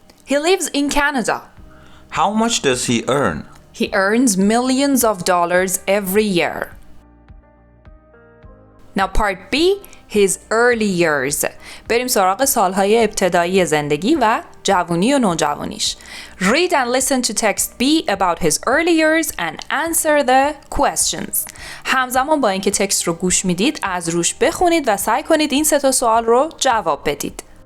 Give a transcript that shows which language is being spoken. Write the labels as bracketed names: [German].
[English] He lives in Canada. How much does he earn? He earns millions of dollars every year. Now part B, his early years. [Persian] بریم سراغ سالهای ابتدایی زندگی و جوانی و نوجوانیش. [English] Read and listen to text B about his early years and answer the questions. [Persian] همزمان با اینکه تکست رو گوش میدید از روش بخونید و سعی کنید این 3 سوال رو جواب بدید.